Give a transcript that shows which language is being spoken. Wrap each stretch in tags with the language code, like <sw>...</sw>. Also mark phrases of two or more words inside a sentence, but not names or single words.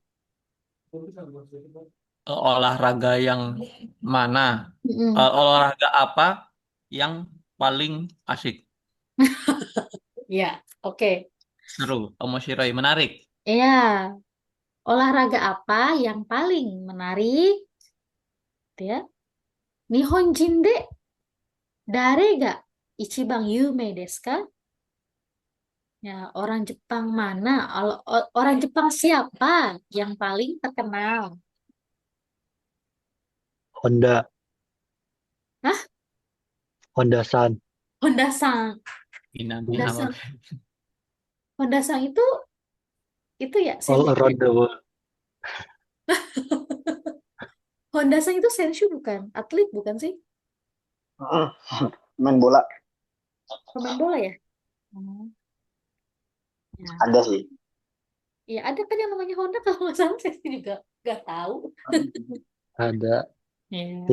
<id>olahraga yang mana? Mm-mm. Olahraga apa yang paling asik? Ya, oke. Seru, omoshiroi, menarik. Ya, olahraga apa yang paling menarik? Gitu ya.</id> <ja>日本人で誰が一番有名ですか?</ja> <id>Ya, orang Jepang mana? Orang Jepang siapa yang paling terkenal? Honda, Hah? Honda-san, Honda-san. Inami Hama. Honda-san. Honda-san itu ya all Senshu ya?</id> <en>around the world.</en> <id>Honda-san itu Senshu bukan? Atlet bukan sih? Main bola Pemain bola ya? Oh, ya. ada sih. Ya ada kan yang namanya Honda kalau nggak salah saya sih juga nggak tahu. Ada Ya.</id>